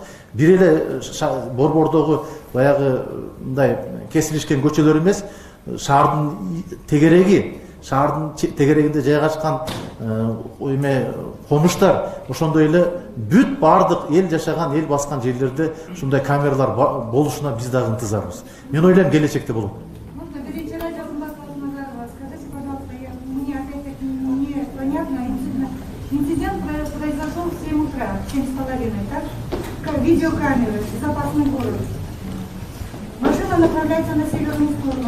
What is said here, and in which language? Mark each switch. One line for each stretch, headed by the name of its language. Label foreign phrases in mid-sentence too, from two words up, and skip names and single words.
Kyrgyz: Бир эле борбордогу баягы мындай кесилишкен көчөлөр эмес, шаардын тегерегинде жайгашкан эме конуштар, ошондой эле бүт бардык эл жашаган, эл баскан жерлерде ушундай камералар болушуна биз дагы ынтызарбыз. Мен ойлойм келечекте болот.
Russian: Инцидент произошел в 7 утра, в 7:30, так? Видеокамеры, безопасный город. Машина направляется на северную сторону.